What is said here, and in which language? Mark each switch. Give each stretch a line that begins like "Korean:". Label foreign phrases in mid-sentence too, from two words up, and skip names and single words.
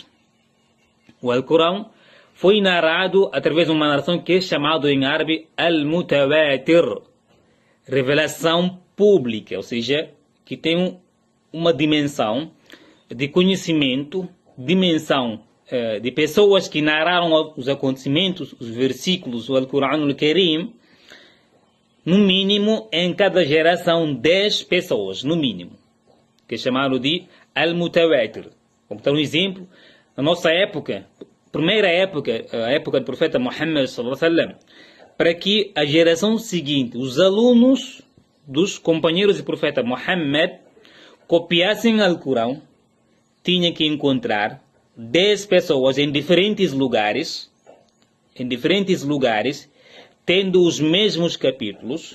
Portuguese: O Alcorão foi narrado através de uma narração que é chamada em árabe al-mutawatir, revelação pública, ou seja, que tem uma dimensão de conhecimento, dimensão de pessoas que narraram os acontecimentos, os versículos, o Alcorão Karim, no mínimo, em cada geração, 10 pessoas, no mínimo, que é chamado de al-mutawatir. Como dar um exemplo, na nossa época, primeira época, a época do profeta Muhammad
Arabic: صلى الله عليه وسلم,
Portuguese: para que a geração seguinte, os alunos dos companheiros do profeta Muhammad, copiassem o Alcorão, tinha que encontrar 10 pessoas em diferentes lugares, tendo os mesmos capítulos.